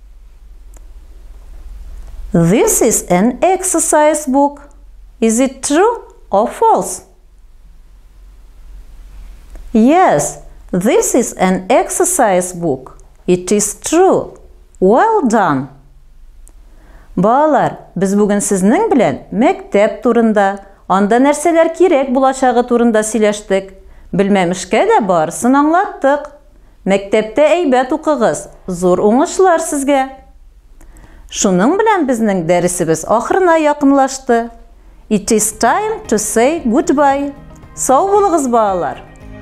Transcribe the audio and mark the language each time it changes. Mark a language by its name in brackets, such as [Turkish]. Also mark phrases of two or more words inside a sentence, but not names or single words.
[English] This is an exercise book. Is it true or false? Yes, this is an exercise book. It is true. Well done. [Tatar] Балалар, без бүген сезнең белән мәктәп турында, анда нәрсәләр кирәк булачагы турында сөйләштек. Белмәмешкә дә барысын аңлаттык. Мәктәптә әйбәт укыгыз. Зур уңышлар сезгә. Шуның белән безнең дәресебез ахырына якынлашты. [English] It is time to say goodbye. [Tatar] Сау булыгыз, балалар.